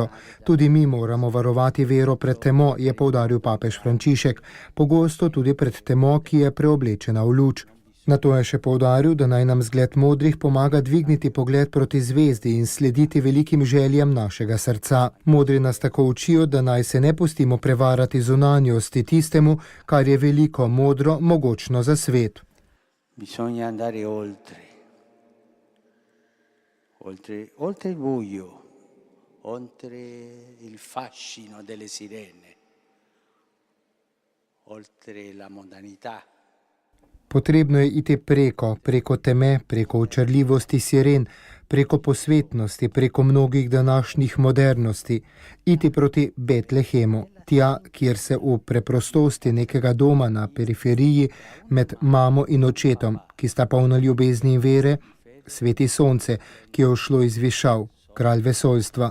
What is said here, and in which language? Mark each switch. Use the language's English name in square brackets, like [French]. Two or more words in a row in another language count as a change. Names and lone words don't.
[Slovenian] Tudi mi moramo varovati vero pred temo, je poudaril papež Frančišek, pogosto tudi pred temo, ki je preoblečena v luč. Nato je še poudaril, da naj nam zgled modrih pomaga dvigniti pogled proti zvezdi in slediti velikim željem našega srca. Modri nas tako učijo, da naj se ne pustimo prevarati zunanjosti tistemu, kar je veliko, modro, mogočno za svet. [Italian] Bisogna andare oltre. Oltre il buio, oltre il fascino delle sirene, oltre la mondanità. [Slovenian] Potrebno je iti preko teme, preko očarljivosti siren, preko posvetnosti, preko mnogih današnjih modernosti, iti proti Betlehemu, tja, kjer se v preprostosti nekega doma na periferiji med mamo in očetom, ki sta polna ljubezni in vere, sveti sonce, ki je ušlo iz višav, kralj vesoljstva.